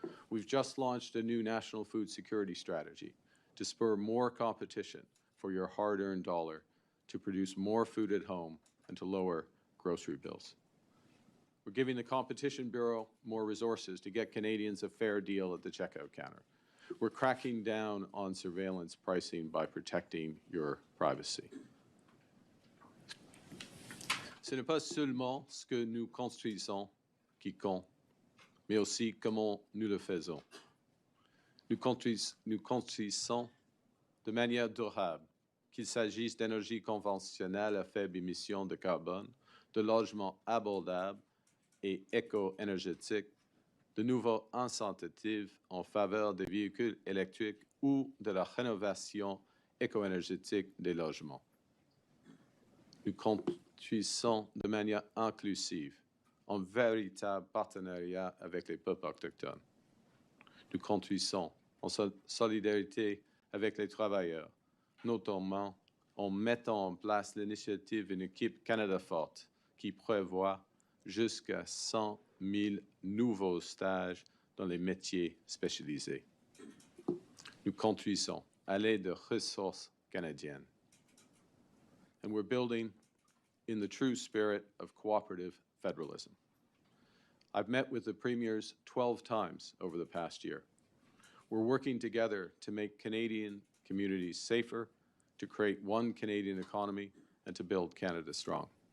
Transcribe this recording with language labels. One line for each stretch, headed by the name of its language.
English: We've just launched a new national food security strategy to spur more competition for your hard-earned dollar, to produce more food at home, and to lower grocery bills. We're giving the Competition Bureau more resources to get Canadians a fair deal at the checkout counter. We're cracking down on surveillance pricing by protecting your privacy.
French: Ce n'est pas seulement ce que nous construisons qui compte, mais aussi comment nous le faisons. Nous construisons de manière durable, qu'il s'agisse d'énergie conventionnelle à faible émission de carbone, de logements abordables et éco-énergétiques, de nouveaux incitatifs en faveur des véhicules électriques ou de la rénovation éco-énergétique des logements. Nous construisons de manière inclusive, en véritable partenariat avec les peuples autochtones. Nous construisons en solidarité avec les travailleurs, notamment en mettant en place l'initiative Une équipe Canada forte, qui prévoit jusqu'à 100 000 nouveaux stages dans les métiers spécialisés. Nous construisons à l'aide de ressources canadiennes.
English: And we're building in the true spirit of cooperative federalism. I've met with the premiers 12 times over the past year. We're working together to make Canadian communities safer, to create one Canadian economy, and to build Canada strong.